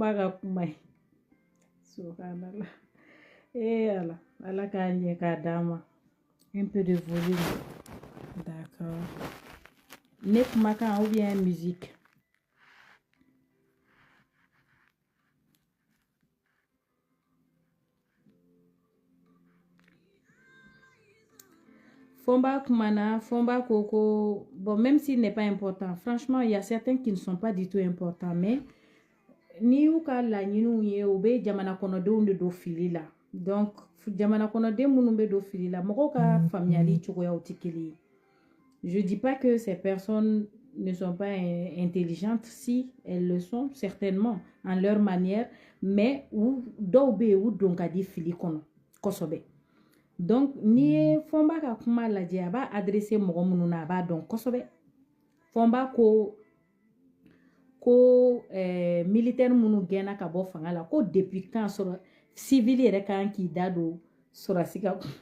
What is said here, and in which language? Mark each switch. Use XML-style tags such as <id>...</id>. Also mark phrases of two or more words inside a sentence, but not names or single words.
<bm>b'a ka kuma ye subhanallah ala ala k'a ɲɛ k'a d'an ma</bm> <fr>un peu de volume d'accord</fr> <bm>ne kumakan</bm> <fr>ou bien musique</fr> <bm>Fomba Kumana,</bm> <fr>Fomba Koko, bon, même s'il n'est pas important, franchement, il y a certains qui ne sont pas du tout importants, mais</fr> <bm>ni y'u ka laɲiniw ye u bɛ jamana kɔnɔdenw de don fili la donc jamana kɔnɔden minnu bɛ don fili la mɔgɔw ka faamuyali cogoyaw tɛ kelen ye</bm> <fr>je dis pas que ces personnes ne sont pas intelligentes si elles le sont certainement en leur manière</fr> <bm>mais dɔw bɛ yen u don ka di fili kɔnɔ kosɛbɛ donc n'i ye Fɔnba ka kuma lajɛ a b'a adressé mɔgɔ minnu na a b'a dɔn kosɛbɛ Fɔnba ko militaire minnu gɛnna ka bɔ fanga la ko</bm> <fr>depuis quand</fr> <bm>sɔrɔ civil yɛrɛ kan k'i da don sɔrɔsi ka</bm>